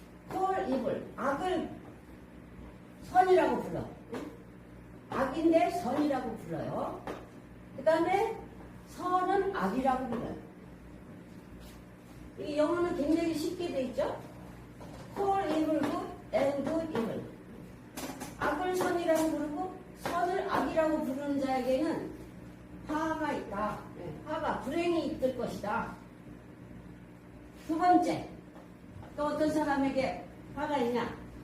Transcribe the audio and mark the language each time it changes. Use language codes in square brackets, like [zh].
[en] call evil [ko] 악을 선이라고 불러. 악인데 선이라고 불러요. 그 다음에 선은 악이라고 불러요. 이 영어는 굉장히 쉽게 돼 있죠. [en] call evil good and good evil. [ko] 악을 선이라고 부르고 선을 악이라고 부르는 자에게는 화가 있다. 화가 불행이 있을 것이다. 두 번째 또 어떤 사람에게 화가 있냐.